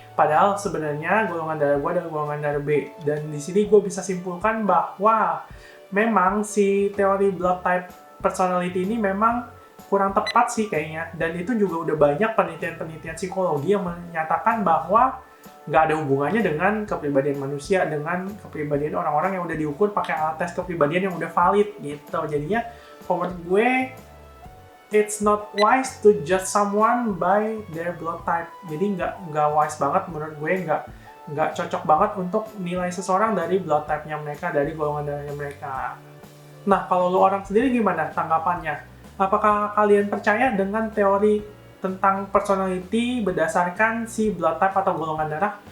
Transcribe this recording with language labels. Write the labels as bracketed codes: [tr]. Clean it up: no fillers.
[id] Padahal sebenarnya golongan darah gue adalah golongan darah B. Dan di sini gue bisa simpulkan bahwa memang si teori blood type personality ini memang kurang tepat sih kayaknya. Dan itu juga udah banyak penelitian-penelitian psikologi yang menyatakan bahwa nggak ada hubungannya dengan kepribadian manusia, dengan kepribadian orang-orang yang udah diukur pakai alat tes kepribadian yang udah valid gitu. Jadinya menurut gue, [en] it's not wise to judge someone by their blood type. [id] Jadi nggak wise banget menurut gue, nggak cocok banget untuk nilai seseorang dari blood type-nya mereka, dari golongan darahnya mereka. Nah, kalau lu orang sendiri gimana tanggapannya? Apakah kalian percaya dengan teori tentang personality berdasarkan si blood type atau golongan darah?